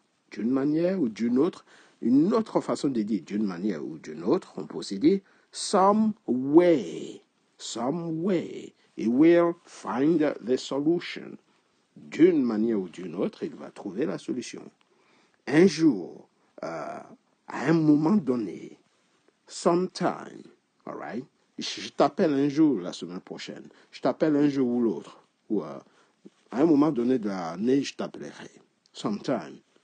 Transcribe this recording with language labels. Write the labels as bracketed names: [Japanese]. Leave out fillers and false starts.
[French] D'une manière ou d'une autre. Une autre façon de dire d'une manière ou d'une autre, on peut aussi dire some way. [English] some way, he will find the solution. [French] D'une manière ou d'une autre, il va trouver la solution. Un jour, à un moment donné, sometime, [English] all right? [French] Je t'appelle un jour la semaine prochaine. Je t'appelle un jour ou l'autre. Ou à un moment donné de l'année, je t'appellerai. Sometime.